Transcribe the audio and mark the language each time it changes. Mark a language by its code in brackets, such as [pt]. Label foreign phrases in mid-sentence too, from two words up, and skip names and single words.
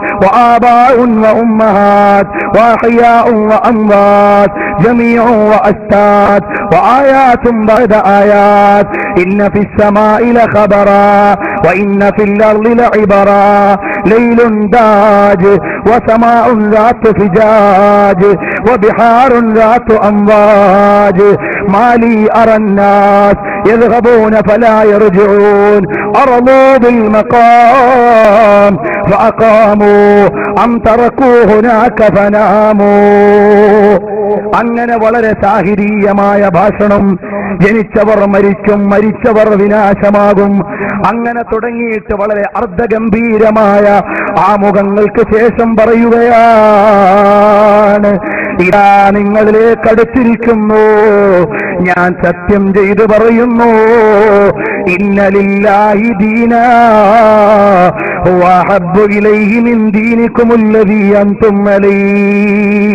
[ar] وآباء وأمهات وأحياء وأموات جميع وأشتات وآيات بعد آيات إن في السماء لخبرا وإن في الأرض لعبرا ليل داج وسماء ذات فجاج وبحار ذات أمواج ما لي أرى الناس يذهبون فلا يرجعون أرضوا بالمقام فأقاموا أم تركوا هناك فناموا. [ml] അങ്ങനെ വളരെ സാഹിരീയമായ ഭാഷണം. ജനിച്ചവർ മരിക്കും, മരിച്ചവർ വിനാശമാകും. അങ്ങനെ തുടങ്ങിയിട്ട് വളരെ അർദ്ധഗംഭീരമായ ആമുഖങ്ങൾക്ക് ശേഷം പറയുകയാണ്, ഇതാ നിങ്ങളിലേക്ക് അടുത്തിരിക്കുന്നു, ഞാൻ സത്യം ചെയ്തു പറയുന്നു, [ar] إن لله دينا هو أحب إليه من دينكم الذي أنتم عليه.